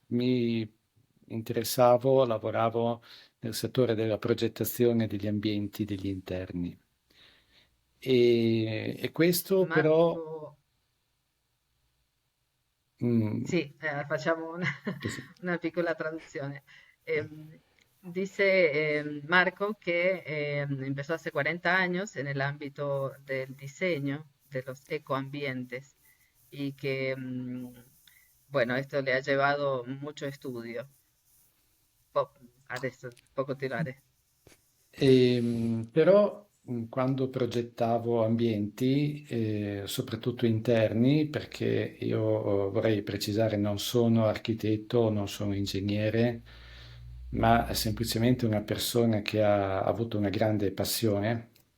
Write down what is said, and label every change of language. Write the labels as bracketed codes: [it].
[it] Mi interessavo, lavoravo nel settore della progettazione degli ambienti, degli interni. E questo però Marco, mm, sì, facciamo una, sì. una piccola traduzione. [es] Dice Marco que empezó hace 40 años en el ámbito del diseño de los ecoambientes y que, bueno, esto le ha llevado mucho estudio. [it] Adesso può continuare. Però quando progettavo ambienti, soprattutto interni, perché io vorrei precisare, non sono architetto, non sono ingegnere, ma semplicemente una persona che ha avuto una grande passione.